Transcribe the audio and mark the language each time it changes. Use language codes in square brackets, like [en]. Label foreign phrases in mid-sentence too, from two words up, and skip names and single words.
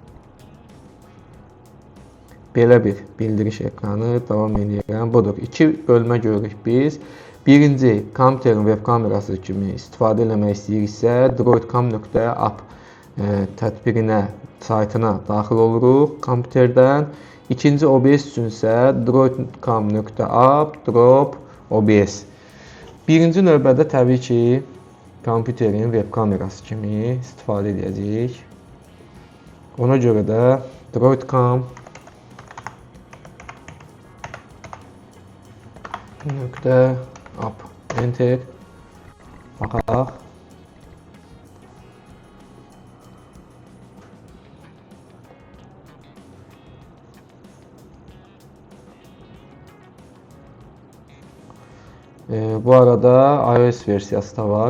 [az] Belə bir bildiriş ekranı davam edirəm. Budur. İki bölmə görürük biz. Birinci, kompüterin web kamerası kimi istifadə eləmək istəyiriksə, droid.com.app tətbiqinə, saytına daxil oluruq kompüterdən. İkinci, OBS üçün isə droid.com.app drop OBS. Birinci növbədə təbii ki, kompüterin web kamerası kimi istifadə edəcəyik. Ona görə də droid.com .app enter baxaq. Bu arada iOS versiyası da var.